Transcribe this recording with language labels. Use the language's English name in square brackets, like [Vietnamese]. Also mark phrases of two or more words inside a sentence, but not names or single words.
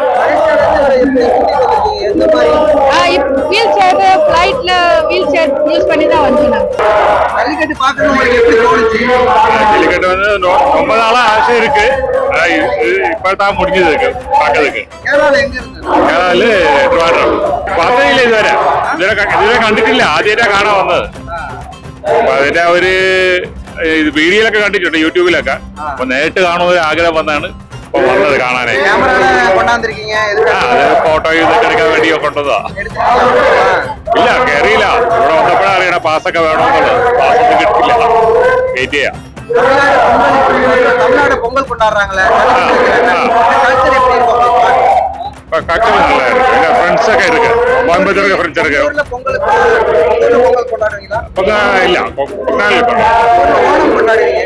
[Tamil] எந்த மாதிரி [English] wheel chair [Tamil] ஃபிளைட்ல [English] wheel chair [Tamil] யூஸ் பண்ணி தான் வந்தோம். ஜல்லிக்கட்டு பார்க்கணும் உங்களுக்கு எப்படி தோணுச்சு? ஜல்லிக்கட்டு வந்து ரொம்ப நாளா ஆசை இருக்கு, இப்பதான் முடிஞ்சது இருக்கு பார்க்கறதுக்கு. கேரளால எங்க இருந்து? [Malayalam] കേരളത്തില് ട്രിവാൻഡ്രം. പദ്ധതിയില്ല ഇതുവരെ കണ്ടിട്ടില്ല, ആദ്യമായിട്ടാ കാണാൻ വന്നത്. അപ്പൊ അതിന്റെ ഒരു വീഡിയോയിലൊക്കെ കണ്ടിട്ടുണ്ട്, യൂട്യൂബിലൊക്കെ. അപ്പൊ നേരിട്ട് കാണുന്ന ഒരു ആഗ്രഹം വന്നാണ് ഇപ്പൊ വന്നത് കാണാനായി. അത് ഫോട്ടോ ഇതൊക്കെ എടുക്കാൻ വേണ്ടി കൊണ്ടതാ. ഇല്ല, കയറിയില്ല. ഇവിടെ വന്നപ്പോഴാണ് അറിയണ പാസ്സൊക്കെ വേണമെന്നുള്ളത്. പാസ്സൊന്നും കിട്ടില്ല, വെയിറ്റ് ചെയ്യാം. [Tamil] தமிழ்நாடு பொங்கல் கொண்டாடுறாங்களே, கல்ச்சர் நல்லா இருக்கு. எங்க ஃப்ரெண்ட்ஸ் ഒക്കെ இருக்கு, கோயம்புத்தூர்ல ஃப்ரெண்ட்ஸ் இருக்கு. பொங்கல் கொண்டாடுவீங்களா? இல்ல, பொங்கல் ஓணம் கொண்டாடுவீங்க?